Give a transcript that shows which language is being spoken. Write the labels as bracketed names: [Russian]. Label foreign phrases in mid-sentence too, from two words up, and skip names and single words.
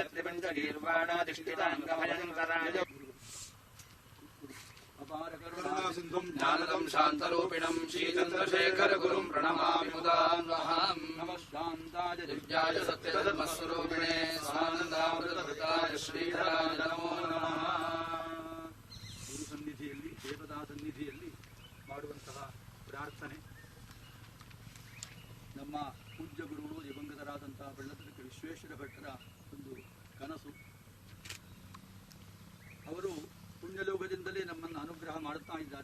[Sanskrit] जयत्रिपञ्चगीर्वाणाधिष्ठिताङ्गभयङ्कराय सिन्धुं ज्ञानदं शान्तरूपिणं श्रीचन्द्रशेखरगुरुं प्रणमामि मुदान्वहम् नमः शान्ताय दिव्याय सत्यधर्मस्वरूपिणे स्वानन्दामृतभृताय श्रीधराय नमो नमः [Kannada] ಗುರು ಸನ್ನಿಧಿಯಲ್ಲಿ ದೇವತಾ ಸನ್ನಿಧಿಯಲ್ಲಿ ಮಾಡುವಂತಹ ಪ್ರಾರ್ಥನೆ ನಮ್ಮ ಪೂಜ್ಯ ಗುರುಗಳು ದಿವಂಗತರಾದಂತಹ ಬೆಳ್ಳತನಕ ವಿಶ್ವೇಶ್ವರ ಭಟ್ಟರ ಒಂದು ಕನಸು. ಅವರು ಪುಣ್ಯಲೋಕದಿಂದಲೇ ನಮ್ಮನ್ನು ಅನುಗ್ರಹ ಮಾಡುತ್ತಾ ಇದ್ದಾರೆ.